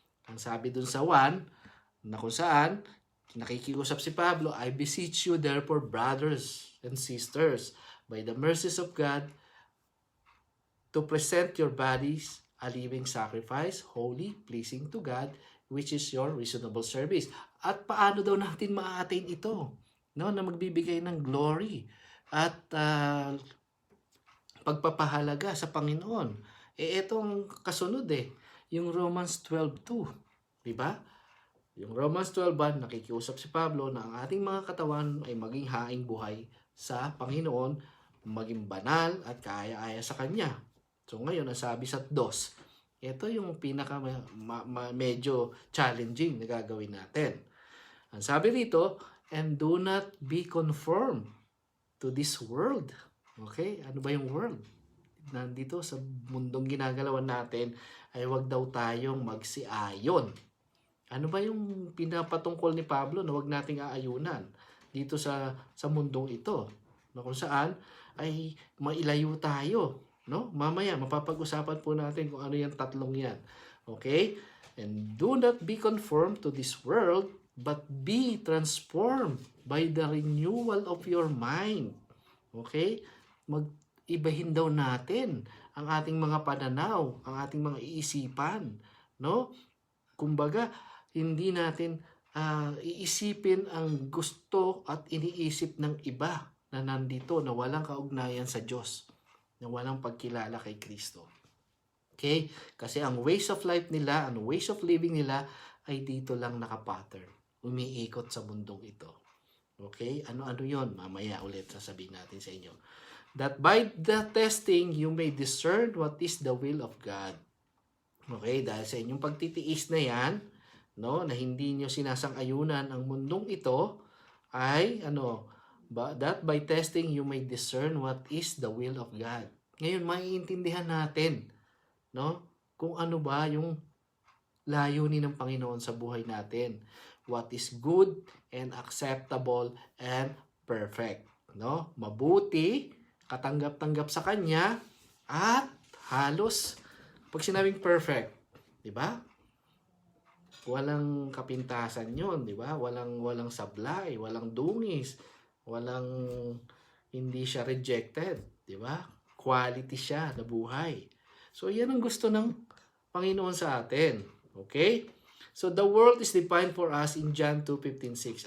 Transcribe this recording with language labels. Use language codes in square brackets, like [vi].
[tl] Ang sabi dun sa 1, na kung saan, nakikiusap si Pablo, [en] I beseech you therefore, brothers and sisters, by the mercies of God, to present your bodies a living sacrifice, holy, pleasing to God, which is your reasonable service. [tl] At paano daw natin ma-attain ito? No, na magbibigay ng glory at pagpapahalaga sa Panginoon. Itong kasunod yung Romans 12:2, di ba? Yung Romans 12:1, nakikiusap si Pablo na ang ating mga katawan ay maging haing buhay sa Panginoon, maging banal at kaaya-aya sa Kanya. So ngayon, nasabi sa 2, ito yung pinaka medyo challenging na gagawin natin. Ang sabi rito, and do not be conformed to this world. Okay? Ano ba yung world? Nandito sa mundong ginagalawan natin ay wag daw tayong magsiayon. Ano ba yung pinapatungkol ni Pablo na wag nating aayunan dito sa mundong ito? Na kung saan ay mailayo tayo. No? Mamaya, mapapag-usapan po natin kung ano yung tatlong yan. Okay? [en] And do not be conformed to this world, but be transformed by the renewal of your mind. Okay? [tl] Mag-ibahin daw natin ang ating mga pananaw, ang ating mga iisipan. No? Kumbaga, hindi natin iisipin ang gusto at iniisip ng iba na nandito, na walang kaugnayan sa Diyos, na walang pagkilala kay Kristo. Okay? Kasi ang [en] ways of life [tl] nila, ang [en] ways of living [tl] nila ay dito lang nakapattern. Umiikot sa mundong ito. Okay? Ano-ano yon? Mamaya ulit sasabihin natin sa inyo. [en] That by the testing, you may discern what is the will of God. [tl] Okay? Dahil sa inyong pagtitiis na yan, no, na hindi nyo sinasang-ayunan ang mundong ito, ay, [en] that by testing, you may discern what is the will of God. [tl] Ngayon, maiintindihan natin, no, kung ano ba yung layunin ng Panginoon sa buhay natin. [en] What is good and acceptable and perfect. [tl] No? Mabuti, katanggap-tanggap sa Kanya, at halos, pag sinabing perfect, di ba? Walang kapintasan yon, di ba? Walang sablay, walang dungis, walang hindi siya rejected, di ba? Quality siya na buhay. So, yan ang gusto ng Panginoon sa atin. Okay? [en] So, the world is defined for us in John 2:15-6.